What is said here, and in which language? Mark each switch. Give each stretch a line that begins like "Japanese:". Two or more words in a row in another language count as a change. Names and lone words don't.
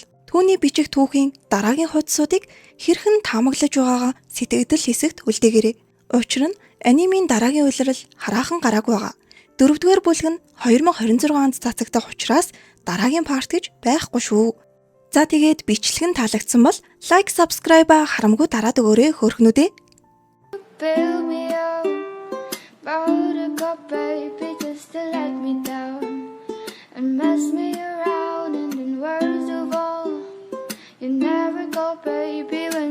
Mongolian: Түүний бичих түүхийн дараагийн хуудсуудыг хэрхэн таамаглаж байгаагаа сэтгэгдэл хэсэгт үлдээгээрэй. Учир нь анимын дараагийн улирал хараахан гараагүй байгаа. 4-р бүлэг нь 2026 онд цацагдах учраас дараагийн парт гэж байхгүй шүү. За тэгээд бичлэг нь таалагдсан бол лайк, subscribe харамгүй дараад өгөөрэй хөөрхнүүдээ.
English: Build me up, buttercup baby, just to let me down and mess me around, and in words of all, you never go, baby.